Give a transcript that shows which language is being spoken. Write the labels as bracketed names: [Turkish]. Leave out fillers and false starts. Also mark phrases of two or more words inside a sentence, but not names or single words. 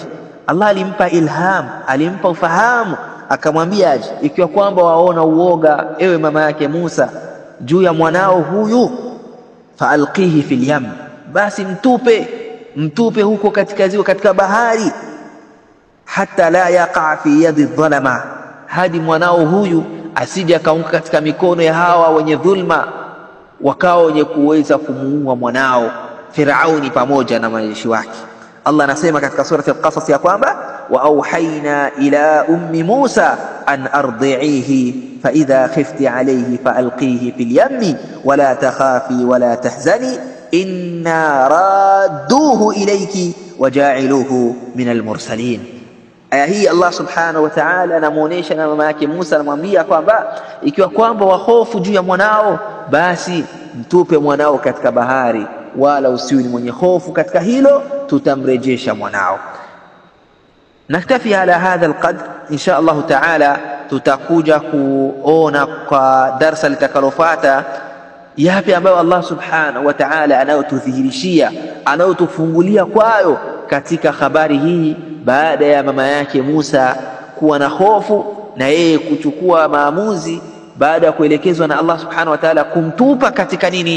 [Swahili] Allah alimpa ilham, alimpa ufahamu, akamwambia aje, ikiwa kwamba waona uoga ewe mama yake Musa juu ya mwanao huyu, [Arabic] فألقيه في اليم, [Swahili] basi mtupe huko katika ziwa, katika bahari, hata [Arabic] لا يقع في يدي ظلمة, [Swahili] hadi mwanao huyu asije akaanguka katika mikono ya hawa wenye dhulma, wakao wenye kuweza kumuua mwanao Firauni pamoja na majeshi wake. Allah anasema katika surati al-Qasas ya kwamba [Arabic] وأوحينا إلى أم موسى أن أرضعيه فإذا خفت عليه فألقيه في اليم ولا تخافي ولا تحزني إنا رادوه إليك وجاعلوه من المرسلين. [Swahili] Aya hii Allah [Arabic] سبحانه وتعالى [Swahili] anamuonesha na mama yake Musa, anamwambia kwamba ikiwa kwamba wahofu juu ya mwanao, basi mtupe mwanao katika bahari, wala usiwe ni mwenye hofu katika hilo, tutamrejesha mwanao. [Arabic] نكتفي على هذا القدر, إن شاء الله تعالى [Swahili] tutakuja kuona kwa darasa litakalofuata yapi ambayo Allah [Arabic] سبحانه وتعالى [Swahili] anayotudhihirishia, anayotufungulia kwayo katika habari hii, baada ya mama yake Musa kuwa na hofu na yeye kuchukua maamuzi baada ya kuelekezwa na Allah subhanahu wa ta'ala kumtupa katika nini?